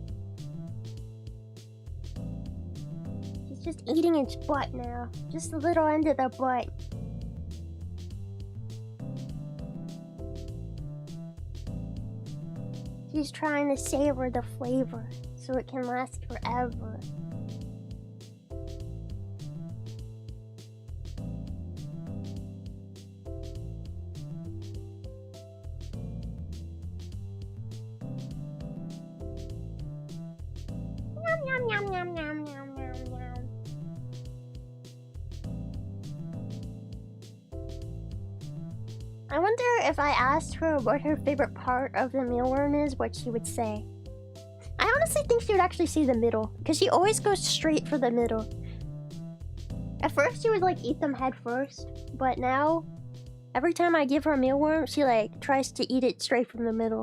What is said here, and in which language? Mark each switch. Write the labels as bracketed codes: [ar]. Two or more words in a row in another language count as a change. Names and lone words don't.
[en] She's just eating its butt now. Just the little end of the butt. She's trying to savor the flavor so it can last forever. Yum, yum, yum, yum, yum, yum, yum. I wonder if I asked her what her favorite part of the mealworm is, what she would say. I honestly think she would actually say the middle, because she always goes straight for the middle. At first she would like eat them head first, but now every time I give her a mealworm, she like tries to eat it straight from the middle.